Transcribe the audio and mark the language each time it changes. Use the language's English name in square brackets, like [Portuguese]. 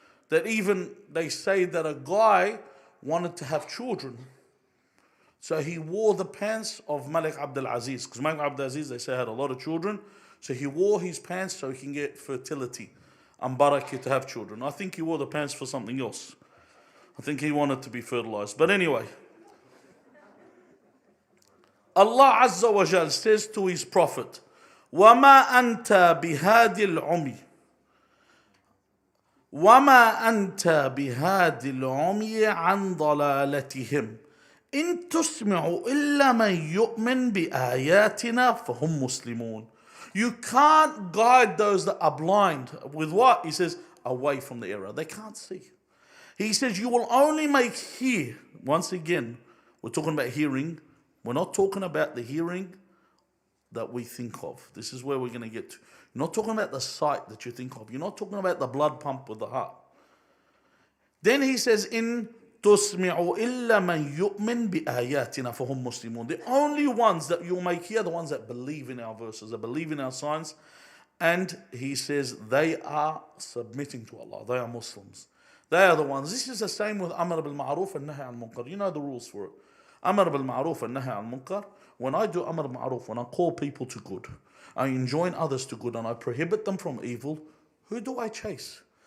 [English] That even they say that a guy wanted to have children. So he wore the pants of Malik Abdul Aziz. Because Malik Abdul Aziz, they say, had a lot of children. So he wore his pants so he can get fertility and barakah to have children. I think he wore the pants for something else. I think he wanted to be fertilized. But anyway, Allah Azza wa Jal says to his Prophet, [Arabic] وَمَا أَنْتَ بِهَادِ الْعُمِي وَمَا أَنْتَ بِهَادِ الْعُمِي عَنْ ضَلَالَتِهِمْ إِن تُسْمِعُ إِلَّا مَنْ يُؤْمِنْ بِآيَاتِنَا فَهُمْ مُسْلِمُونَ. [English] You can't guide those that are blind. With what? He says, away from the error. They can't see. He says, you will only make hear. Once again, we're talking about hearing. We're not talking about the hearing that we think of. This is where we're going to get to. You're not talking about the sight that you think of. You're not talking about the blood pump with the heart. Then he says, [Arabic] in تُسْمِعُ إِلَّا مَنْ يُؤْمِنْ بِآيَاتِنَا فَهُمْ مُسْلِمُونَ. [English] The only ones that you'll make here are the ones that believe in our verses, that believe in our signs. And he says they are submitting to Allah. They are Muslims. They are the ones. This is the same with Amr bil Ma'ruf and Nahy al Munkar. You know the rules for it. Amr bil Ma'ruf and Nahy al Munkar. When I do Amr bil Ma'ruf, when I call people to good, I enjoin others to good, and I prohibit them from evil, who do I chase?